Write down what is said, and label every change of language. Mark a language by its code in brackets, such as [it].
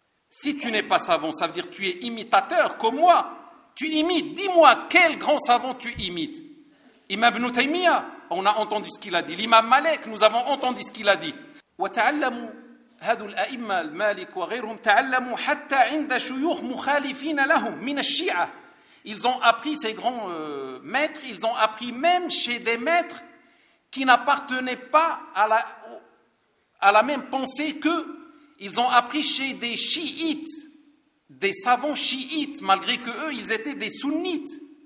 [fr] Si tu n'es pas savant, ça veut dire que tu es imitateur comme moi. Tu imites. Dis-moi quel grand savant tu imites. Imam Ibn Taymiyyah, on a entendu ce qu'il a dit. L'imam Malik, nous avons entendu ce qu'il a dit. [ar] وتعلموا هذو الأئمة المالك وغيرهم تعلموا حتى عند شيوخ مخالفين لهم من الشيعة. [fr] Ils ont appris ces grands maîtres. Ils ont appris même chez des maîtres qui n'appartenaient pas à la même pensée qu'eux. Ils ont appris chez des chiites, des savants chiites, malgré que eux, ils étaient des sunnites.